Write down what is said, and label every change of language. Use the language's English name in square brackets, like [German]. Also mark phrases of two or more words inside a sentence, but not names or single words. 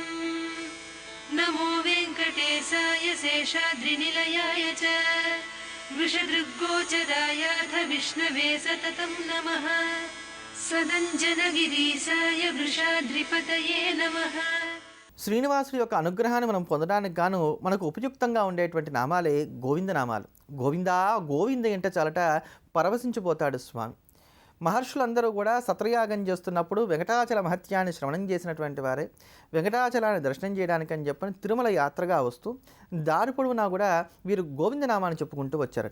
[Sanskrit] नमो वेङ्कटेशाय शेषाद्रिनिलयाय च वृषदृग्गोचरायाथ विष्णवे सततं नमः सदञ्जनगिरीशाय वृषाद्रिपतये नमः. [Telugu] శ్రీనివాసుడి యొక్క అనుగ్రహాన్ని మనం పొందడానికి గాను మనకు ఉపయుక్తంగా ఉండేటువంటి నామాలే గోవిందనామాలు. గోవిందా గోవింద ఎంట చాలట పరవశించిపోతాడు స్వామి. మహర్షులందరూ కూడా సత్రయాగం చేస్తున్నప్పుడు వెంకటాచల మహత్యాన్ని శ్రవణం చేసినటువంటి వారే వెంకటాచలాన్ని దర్శనం చేయడానికి అని చెప్పని తిరుమల యాత్రగా వస్తూ దారి పొడవునా కూడా వీరు గోవిందనామాన్ని చెప్పుకుంటూ వచ్చారట.